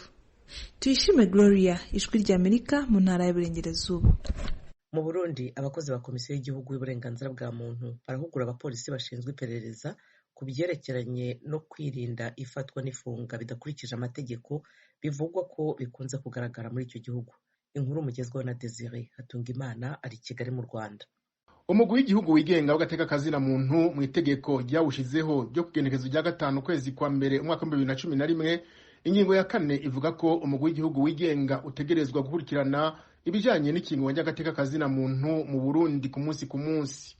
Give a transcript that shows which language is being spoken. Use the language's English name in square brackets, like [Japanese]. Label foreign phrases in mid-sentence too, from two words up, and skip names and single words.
[Kinyarwanda] Tuyishime Gloria, Ijwi ry'Amerika mu ntara y'Uburengerazuba. Mu Burundi abakozi ba Komisiyo y'Igihugu y'Uburenganzira bwa Muntu barahugura abapolisi bashinzwe iperereza ku byerekeranye no kwirinda ifatwa n'ifunga bidakurikije amategeko bivugwa ko bikunze kugaragara muri icyo gihugu. Inkuru mugezweho na Desire Hatungimana ari Kigali mu Rwanda. [Rundi] Umugwi w'igihugu wigenga w'agateka kazina muntu mu itegeko ryawushizeho ryo kugenekezo rya 5 kwezi kwa mbere umwaka 2011, ingingo ya 4 ivuga ko umugwi w'igihugu wigenga utegerezwa gukurikirana ibijanye n'ikingo ry'agateka kazina muntu mu Burundi ku munsi.